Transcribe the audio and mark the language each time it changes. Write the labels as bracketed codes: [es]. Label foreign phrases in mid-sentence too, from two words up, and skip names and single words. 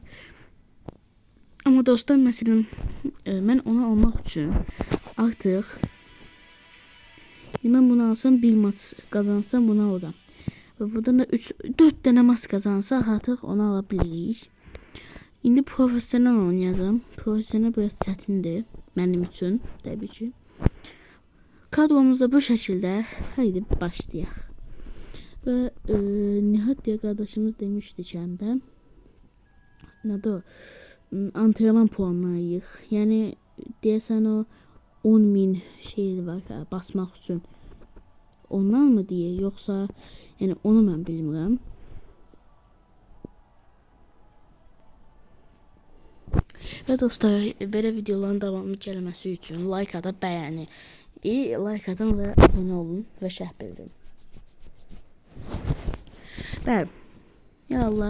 [tr] Ama dostlar mesela ben onu almak için artık ben bunu alsam bir maç kazansam bunu alıram. Ve buradan da 4 tane maç kazansak artık onu alabiliriz. [az] İndi profesyonel oynayacağım. Profesyonel biraz çətindir mənim üçün təbii ki. [tr] Kadromuz da [az] bu şəkildə. Haydi başlayaq. Və Nihat diye kardeşimiz demişdi kəndə. Nədir o? Antrenman puanları yığ. Yəni deyəsən o 10.000 şey var basmaq üçün. Ondan mı deyir yoksa yani onu mən bilmirəm. [tr] Ve dostlar böyle videoların devamlı gelmesi için like atıp beğeni, like atın ve abone olun ve [az] şərh bildirin. Bəli. Ya Allah.